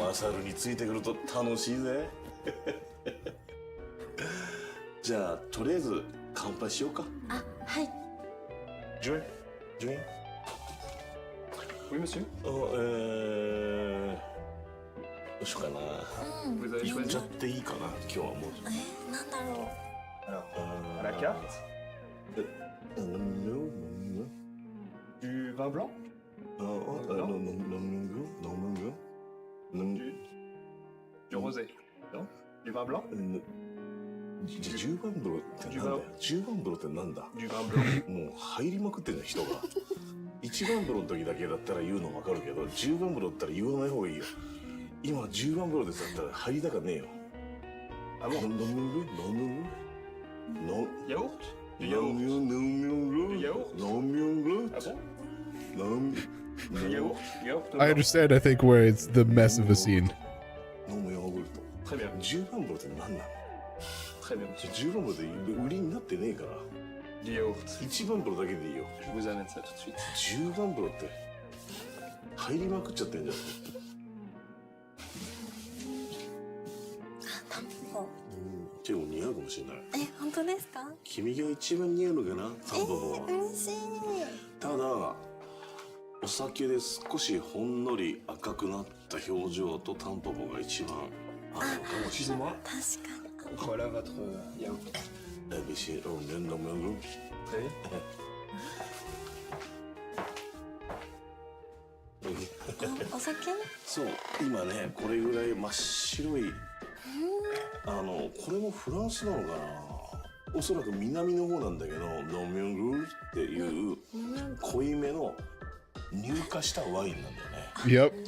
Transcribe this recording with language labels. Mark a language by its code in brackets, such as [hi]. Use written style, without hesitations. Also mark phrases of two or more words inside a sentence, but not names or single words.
[ja] マサルについてくると楽しいぜ。じゃあとりあえず乾杯しようか。あ、はい。ジュイン、ジュイン。 [fr] Oui, monsieur. [ja] どうしようかな。言っちゃっていいかな、今日はもう。なんだろう。 [fr] À la carte. Du vin blanc? Du rosé? Non? Du vin blanc? [ja] 10 番風呂ってなんだよ。10番風呂ってなんだ。 [fr] Du vin blanc. [ja] もう入りまくってんじゃん、人が。1番風呂の時だけだったら言うの分かるけど、10番風呂だったら言わない方がいいよ。今10番風呂ですだったら入りたかねえよ。 [fr] Ah bon? Yaourt? Du yaourt? Du yaourt? Ah bon? Du yaourt? Yaourt? [en] I understand, I think, where it's the mess of a scene. [ja] 飲むヨーグルト。 [fr] Très bien. [ja] 10 番風呂って何なの？ [fr] Très bien, monsieur. [ja] 10 番風呂で売りになってねえから。 [fr] Du yaourt. [ja] 1 番風呂だけでいいよ。 [fr] Je vous amène ça tout de suite. [ja] 10 番風呂って入りまくっちゃってんじゃん。タンポポ。結構似合うかもしれない。本当ですか？君が一番似合うのかな、タンポポは。嬉しい。ただお酒で少しほんのり赤くなった表情とタンポポが一番合うのかもしれない。確かに。 [fr] Voilà votre yaourt. [ja] ABC ロンデンのムーグ。お酒？そう、今ね、これぐらい真っ白い。これもフランスなのかな。おそらく南の方なんだけど、ノミョングっていう濃いめの乳化したワインなんだよね。